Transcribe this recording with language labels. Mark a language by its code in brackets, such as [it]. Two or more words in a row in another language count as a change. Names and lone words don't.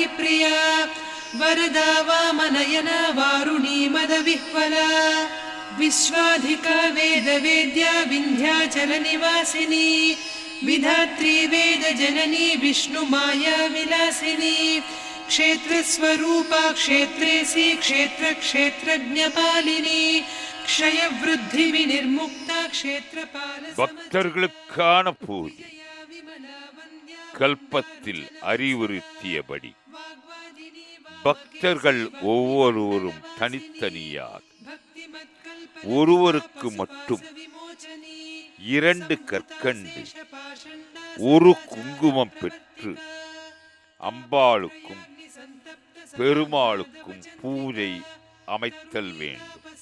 [sa] प्रिया वरदा वामनयना वारुणी मदविह्वला विश्वाधिका वेदवेद्या विन्ध्याचलनिवासिनी विधात्री वेदजननी विष्णुमाया विलासिनी क्षेत्रस्वरूपा क्षेत्रेसी क्षेत्रक्षेत्रज्ञपालिनी क्षयवृद्धि विनिर्मुक्ता क्षेत्रपाल. [ta] பக்தர்களுக்கான பூஜை கல்பத்தில் அறிவுறுத்தியபடி பக்தர்கள் ஒவ்வொருவரும் தனித்தனியாக ஒருவருக்கு மட்டும் 2 கற்கண்டு ஒரு குங்குமம் பெற்று அம்பாளுக்கும் பெருமாளுக்கும் பூஜை அமைத்தல் வேண்டும்.